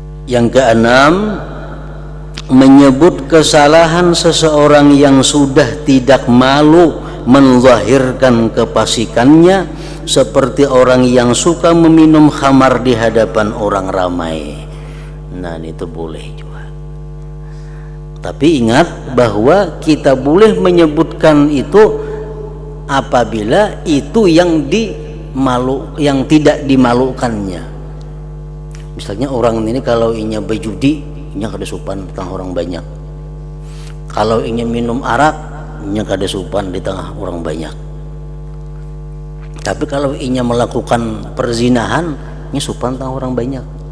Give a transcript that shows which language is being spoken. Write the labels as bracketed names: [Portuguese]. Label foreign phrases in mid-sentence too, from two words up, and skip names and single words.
[Indonesian] Yang keenam, menyebut kesalahan seseorang yang sudah tidak malu menzahirkan kefasikannya, seperti orang yang suka meminum khamar di hadapan orang ramai. Nah, itu boleh juga. Tapi ingat bahwa kita boleh menyebutkan itu apabila itu yang yang tidak dimalukannya. [Banjar] Misalnya orang ini kalau inya berjudi, inya kada sopan di tengah orang banyak. Kalau inya minum arak, inya kada sopan di tengah orang banyak. Tapi kalau inya melakukan perzinahan, inya sopan tengah orang banyak.